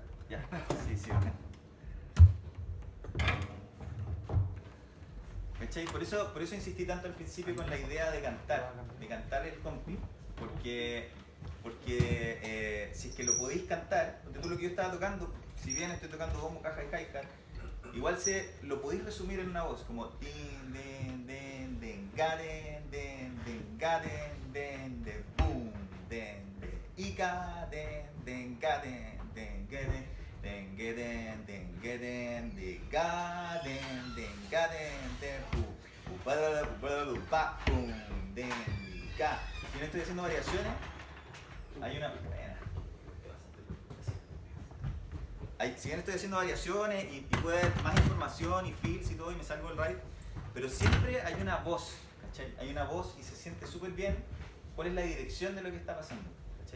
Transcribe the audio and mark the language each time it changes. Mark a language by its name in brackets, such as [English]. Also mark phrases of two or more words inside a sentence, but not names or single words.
[Spanish] Ya, sí, bacán. ¿Cachai? Por eso insistí tanto al principio con la idea de cantar el compi, porque si es que lo podéis cantar, porque tú lo que yo estaba tocando, si bien estoy tocando bombo, caja y hi-hat, igual lo podéis resumir en una voz, como din, den, den, den, gaden, den, den, gaden, den, den, boom, den, den, ika, den, den, gaden, den, gaden, den, gaden, den, gaden, den, gaden, den, gaden, den, boom, den, ika. Si no estoy haciendo variaciones, hay una buena. Si bien estoy haciendo variaciones y puede haber más información y feels y todo y me salgo del ride, pero siempre hay una voz, ¿cachai? Hay una voz y se siente súper bien cuál es la dirección de lo que está pasando, ¿cachai?